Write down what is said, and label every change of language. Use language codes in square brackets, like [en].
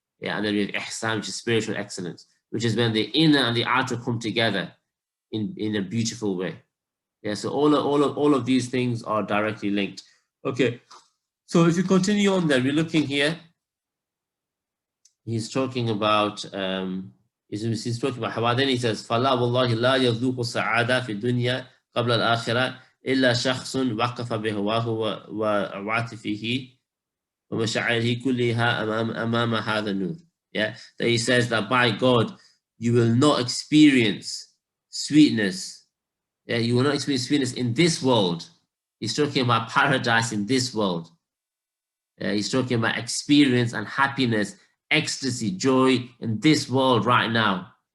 [en] Yeah, and then we have Ihsan, which is spiritual excellence, which is when the inner and the outer come together in a beautiful way. Yeah, so all of these things are directly linked. Okay, so if you continue on there, we're looking here. He's talking about, He's talking about Hawa. Then he says, [ar] فَاللَّهُ وَاللَّهِ لَا يَذُوقُ السَّعَادَةَ فِي الدُّنْيَا قَبْلَ الْآخِرَةِ إِلَّا شَخْصٌ وَقَفَ بِهَوَاهُ وَعَاطِفِهِ وَمَشَاعِرِهِ كُلِّهَا أَمَامَ هَذَا النُّورِ. [en] Yeah, that he says that by God, you will not experience sweetness. Yeah, you will not experience sweetness in this world. He's talking about paradise in this world. He's talking about experience and happiness, ecstasy, joy in this world right now.